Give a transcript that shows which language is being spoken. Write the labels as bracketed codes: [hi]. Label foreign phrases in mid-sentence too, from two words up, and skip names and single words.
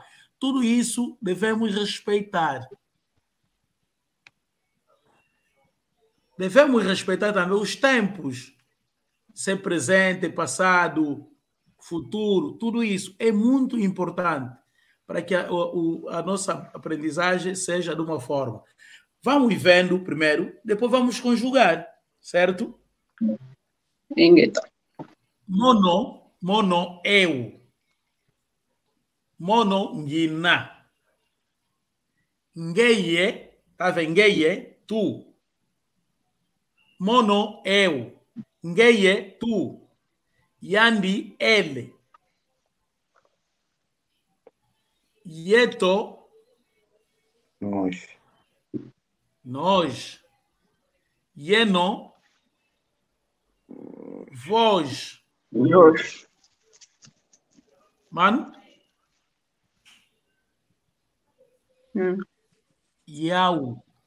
[pt] Tudo isso devemos respeitar. Devemos respeitar também os tempos, ser presente, passado, futuro, tudo isso é muito importante para que a nossa aprendizagem seja de uma forma. Vamos vendo primeiro, depois vamos conjugar, certo? Mono, eu. [kg] Mono, ngina. Ngeye, [pt] tá vendo? Ngeye, tu. Mono, eu. Ngeye, tu. Yandi, ele. Yeto, nós. Yeno, vós. Mano? Yau.